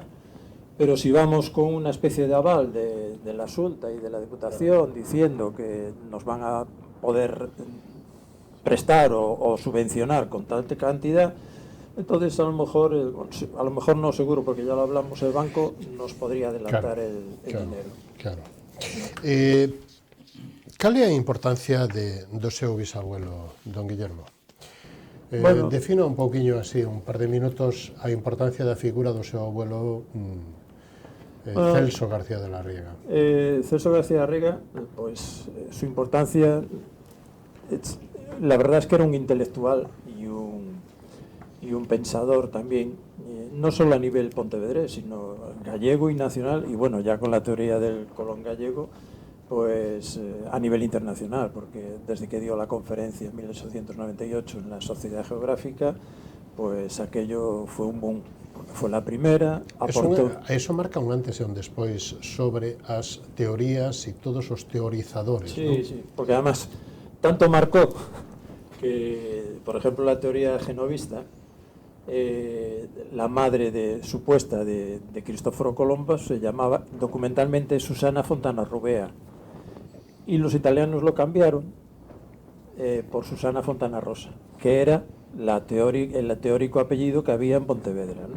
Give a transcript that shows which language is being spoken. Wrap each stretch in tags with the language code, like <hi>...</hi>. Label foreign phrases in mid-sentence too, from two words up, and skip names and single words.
<es>Pero si vamos con una especie de aval de la Xunta y de la Diputación diciendo que nos van a poder prestar o subvencionar con tal cantidad, entonces a lo mejor no seguro, porque ya lo hablamos, el banco nos podría adelantar el dinero. Claro.</es> <gl>Cal é a importancia do seu bisabuelo, don Guillermo? Bueno, defina un pouquiño así, un par de minutos, a importancia da figura do seu abuelo Celso García de la Riega.</gl> <es>Celso García de la Riega, pues su importancia la verdad es que era un intelectual y un pensador también, no solo a nivel pontevedrés, sino gallego y nacional, y bueno, ya con la teoría del Colón gallego, pues a nivel internacional, porque desde que dio la conferencia en 1898 en la Sociedad Geográfica, pues aquello fue un boom, porque fue la primera, aportó...</es> <gl>Eso marca un antes e un despois sobre as teorías e todos os teorizadores,</gl> <es>Sí, ¿no? sí, porque además tanto marcó que, por ejemplo, la teoría genovista, la madre supuesta de Cristóforo Colombo se llamaba documentalmente Susana Fontana Rubea, y los italianos lo cambiaron por Susana Fontana Rosa, que era el teórico apellido que había en Pontevedra, ¿no?</es>